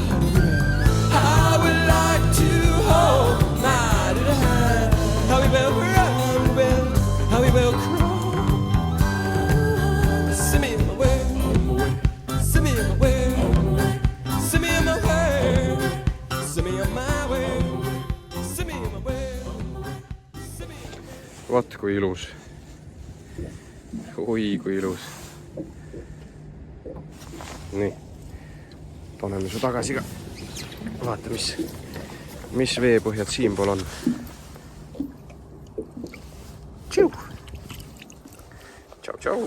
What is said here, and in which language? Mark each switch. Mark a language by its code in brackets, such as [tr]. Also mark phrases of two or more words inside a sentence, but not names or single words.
[en] I would like to hold my little hand. How we will run, how we will cry. Send me in my way, send me in my way, send me in my way, send me in my way, send me in my way. [et] Vaat kui ilus. Oi kui ilus. Nii, paneme su tagasi ka. Vaata, mis veepõhjad siinpool on. Tšiu! Tšau, tšau!